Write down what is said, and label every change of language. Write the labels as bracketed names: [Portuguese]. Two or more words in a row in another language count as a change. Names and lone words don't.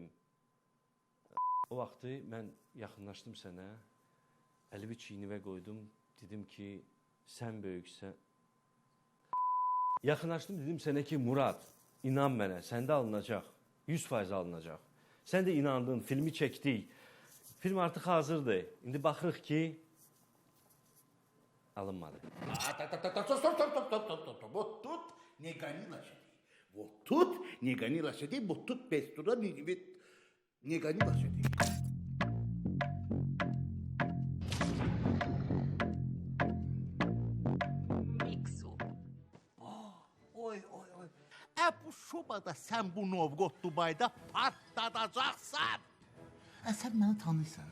[Azerbaijani] O vaxtı mən yaxınlaşdım sənə, əlimi çiynivə qoydum, dedim ki, sən böyüksən. Yaxınlaşdım, dedim sənə ki, Murad, inan mənə, səndə alınacaq, 100% alınacaq. Sən də inandın, filmi çəkdik, film artıq hazırdır. İndi baxırıq ki, alınmadı. [Russian] Вот тут не гони лошадей. Вот тут не гони лошадей, вот тут без труда не гони лошадей. Oy. [Azerbaijani] Bu şobada sən bu Novgorod Dubayda patladacaqsan. Sən məni tanıyırsan.